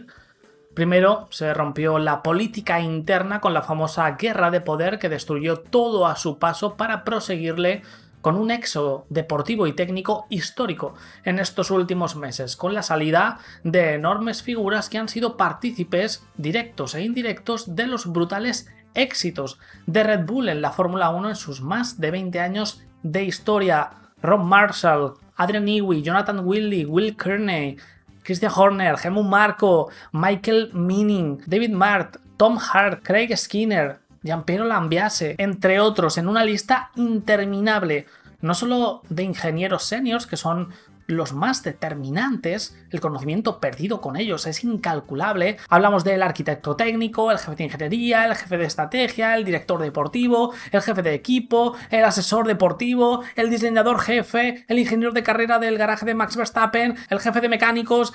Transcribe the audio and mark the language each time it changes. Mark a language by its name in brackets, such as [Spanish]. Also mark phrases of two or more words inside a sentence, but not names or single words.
[Spanish] Primero se rompió la política interna con la famosa guerra de poder que destruyó todo a su paso para proseguirle con un éxodo deportivo y técnico histórico en estos últimos meses, con la salida de enormes figuras que han sido partícipes directos e indirectos de los brutales éxitos de Red Bull en la Fórmula 1 en sus más de 20 años de historia. Rob Marshall, Adrian Newey, Jonathan Wildy, Will Kearney, Christian Horner, Helmut Marko, Michael Meaning, David Mart, Tom Hart, Craig Skinner, Gianpiero Lambiase, entre otros, en una lista interminable, no solo de ingenieros seniors, que son los más determinantes, el conocimiento perdido con ellos es incalculable. Hablamos del arquitecto técnico, el jefe de ingeniería, el jefe de estrategia, el director deportivo, el jefe de equipo, el asesor deportivo, el diseñador jefe, el ingeniero de carrera del garaje de Max Verstappen, el jefe de mecánicos.